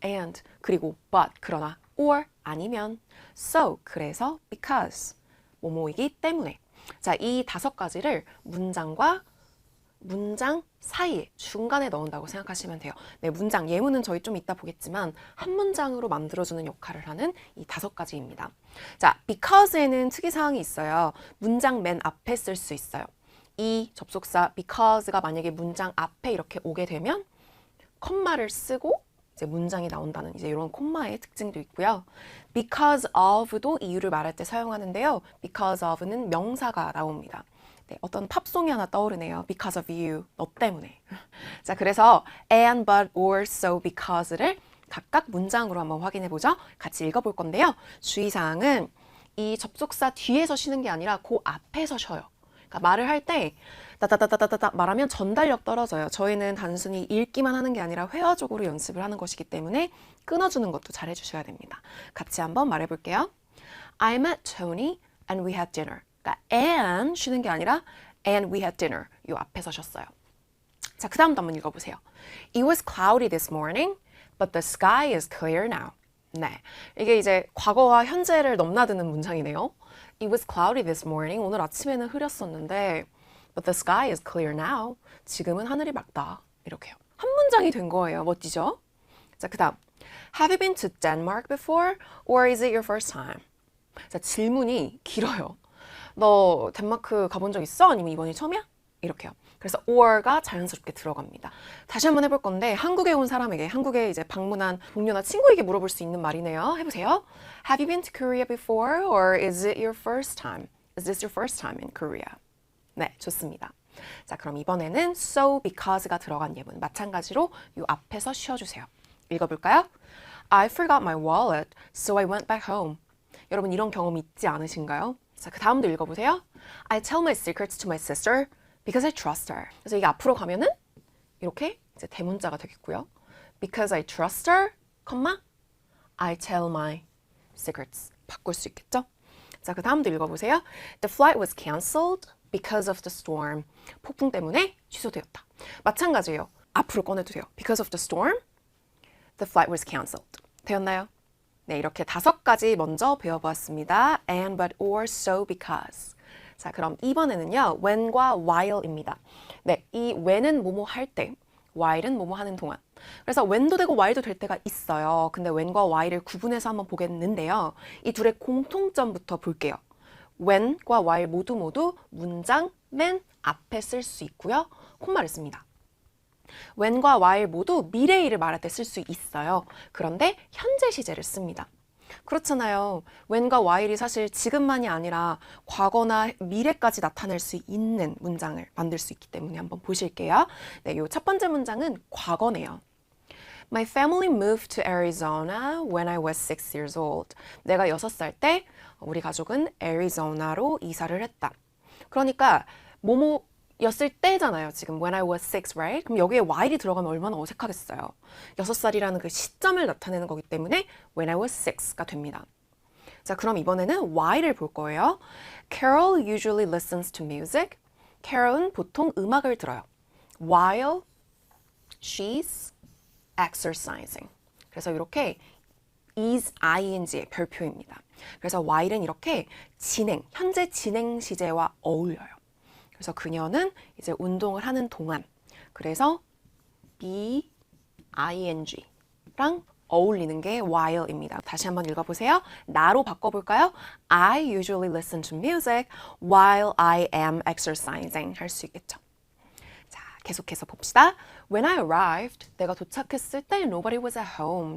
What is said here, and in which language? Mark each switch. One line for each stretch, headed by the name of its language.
English: and,
Korean: 그리고
English: but,
Korean: 그러나,
English: or,
Korean: 아니면,
English: so,
Korean: 그래서,
English: because.
Korean: 뭐뭐이기 때문에. 자, 이 5가지를 문장과 문장 사이에 중간에 넣은다고 생각하시면 돼요. 네, 문장 예문은 저희 좀 이따 보겠지만 한 문장으로 만들어주는 역할을 하는 이 5가지입니다. 자, because에는 특이사항이 있어요. 문장 맨 앞에 쓸 수 있어요. 이 접속사 because가 만약에 문장 앞에 이렇게 오게 되면 콤마를 쓰고 이제 문장이 나온다는 이제 이런 콤마의 특징도 있고요. because of도 이유를 말할 때 사용하는데요. because of는 명사가 나옵니다. 네, 어떤 팝송이 하나 떠오르네요.
English: Because of you,
Korean: 너 때문에. 자, 그래서 and, but, or, so, because를 각각 문장으로 한번 확인해 보죠. 같이 읽어볼 건데요. 주의사항은 이 접속사 뒤에서 쉬는 게 아니라 그 앞에서 쉬어요. 그러니까 말을 할 때 따다다다다다 말하면 전달력 떨어져요. 저희는 단순히 읽기만 하는 게 아니라 회화적으로 연습을 하는 것이기 때문에 끊어주는 것도 잘 해주셔야 됩니다. 같이 한번 말해볼게요.
English: I met Tony and we had dinner.
Korean: 그러니까
English: and
Korean: 쉬는 게 아니라
English: and we had dinner.
Korean: 이 앞에서 쉬었어요. 자, 그 다음도 한번 읽어보세요.
English: It was cloudy this morning, but the sky is clear now.
Korean: 네, 이게 이제 과거와 현재를 넘나드는 문장이네요.
English: It was cloudy this morning.
Korean: 오늘 아침에는 흐렸었는데
English: but the sky is clear now.
Korean: 지금은 하늘이 맑다. 이렇게요. 한 문장이 된 거예요. 멋지죠? 자, 그 다음
English: Have you been to Denmark before or is it your first time?
Korean: 자, 질문이 길어요. 너 덴마크 가본 적 있어? 아니면 이번이 처음이야? 이렇게요. 그래서 or가 자연스럽게 들어갑니다. 다시 한번 해볼 건데 한국에 온 사람에게, 한국에 이제 방문한 동료나 친구에게 물어볼 수 있는 말이네요. 해보세요.
English: Have you been to Korea before or is it your first time? Is this your first time in Korea?
Korean: 네, 좋습니다. 자, 그럼 이번에는 so, because가 들어간 예문 마찬가지로 이 앞에서 쉬어주세요. 읽어볼까요?
English: I forgot my wallet, so I went back home.
Korean: 여러분 이런 경험 있지 않으신가요? 자, 그 다음도 읽어보세요.
English: I tell my secrets to my sister because I trust her.
Korean: 그래서 이게 앞으로 가면은 이렇게 이제 대문자가 되겠고요.
English: Because I trust her, I tell my secrets.
Korean: 바꿀 수 있겠죠? 자, 그 다음도 읽어보세요.
English: The flight was cancelled because of the storm.
Korean: 폭풍 때문에 취소되었다. 마찬가지예요. 앞으로 꺼내도 돼요.
English: Because of the storm, the flight was cancelled.
Korean: 되었나요? 네, 이렇게 5가지 먼저 배워보았습니다.
English: And, but, or, so, because.
Korean: 자, 그럼 이번에는요. when과 while입니다. 네, 이 when은 뭐뭐 할 때, while은 뭐뭐 하는 동안. 그래서 when도 되고 while도 될 때가 있어요. 근데 when과 while을 구분해서 한번 보겠는데요. 이 둘의 공통점부터 볼게요. when과 while 모두 문장 맨 앞에 쓸 수 있고요. 콤마를 씁니다. when과 while 모두 미래일을 말할 때 쓸 수 있어요. 그런데 현재 시제를 씁니다. 그렇잖아요. when과 while이 사실 지금만이 아니라 과거나 미래까지 나타낼 수 있는 문장을 만들 수 있기 때문에 한번 보실게요. 네, 요 첫 번째 문장은 과거네요. My family moved to Arizona when I was 6 years old. 내가 6살 때 우리 가족은 애리조나로 이사를 했다. 그러니까 뭐뭐였을 때잖아요. 지금
English: when I was 6, right?
Korean: 그럼 여기에 while이 들어가면 얼마나 어색하겠어요. 6살이라는 그 시점을 나타내는 거기 때문에
English: when I was 6
Korean: 가 됩니다. 자, 그럼 이번에는 while을 볼 거예요.
English: Carol usually listens to music.
Korean: Carol은 보통 음악을 들어요.
English: While she's exercising.
Korean: 그래서 이렇게 is ing의 별표입니다. 그래서 while은 이렇게 진행, 현재 진행 시제와 어울려요. 그래서 그녀는 이제 운동을 하는 동안. 그래서 be-ing랑 어울리는 게 while입니다. 다시 한번 읽어보세요. 나로 바꿔볼까요?
English: I usually listen to music while I am exercising.
Korean: 할 수 있겠죠. 자, 계속해서 봅시다.
English: When I arrived,
Korean: 내가 도착했을 때
English: nobody was at home.